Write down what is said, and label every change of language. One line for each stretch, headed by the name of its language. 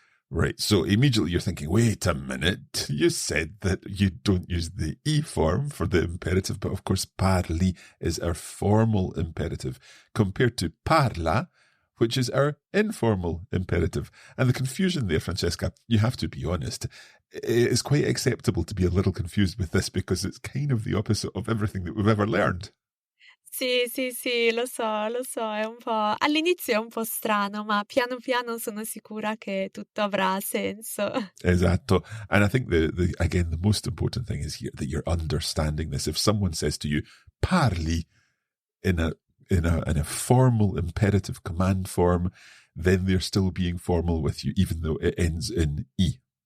English: Right, so immediately you're thinking, wait a minute, you said that you don't use the I form for the imperative, but of course parli is our formal imperative compared to parla, which is our informal imperative. And the confusion there, Francesca, you have to be honest, it's quite acceptable to be a little confused with this because it's kind of the opposite of everything that we've ever learned.
Italian: Sì, lo so, è un po'... All'inizio è un po' strano, ma piano piano sono sicura che tutto avrà senso. Esatto.
English: And I think again, the most important thing is here that you're understanding this. If someone says to you, parli, in a formal imperative command form, then they're still being formal with you, even though it ends in I.